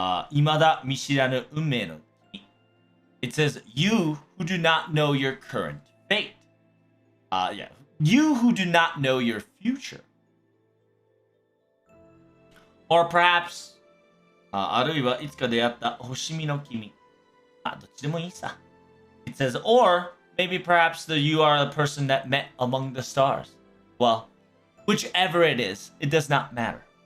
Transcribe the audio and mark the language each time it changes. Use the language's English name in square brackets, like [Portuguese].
[Japanese] 未だ見知らぬ運命の君. [English] It says, you who do not know your current fate. You who do not know your future. Or perhaps, [Japanese] あるいはいつか出会った星見の君。どっちでもいいさ。 [English] It says, or maybe perhaps you are the person that met among the stars. Well, whichever it is, it does not matter.